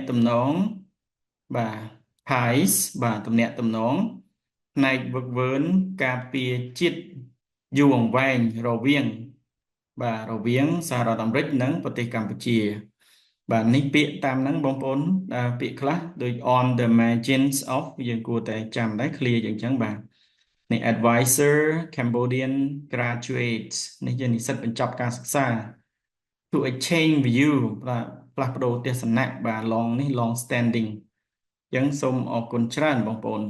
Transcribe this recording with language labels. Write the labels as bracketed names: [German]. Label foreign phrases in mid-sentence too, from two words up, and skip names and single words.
[Khmer] ទំនងបាទ ties បាទទំនាក់ទំនងផ្នែកវឹកវើការពារជាតិ យូរអង្វែងរវាងសហរដ្ឋអាមេរិកនិងប្រទេសកម្ពុជាបាទនេះពាក្យតាមហ្នឹងបងប្អូនពាក្យខ្លះដូច [English] on the margins of [Khmer] យើងគួរតែចាំដែរ clear យ៉ាងចឹងបាទនេះ [English] advisor Cambodian graduates [Khmer] នេះជានិស្សិតបញ្ចប់ការសិក្សា [English] to exchange view [Khmer] បាទផ្លាស់ប្ដូរទស្សនៈបាទ [English] long standing [Khmer] អញ្ចឹងសូមអរគុណច្រើនបងប្អូន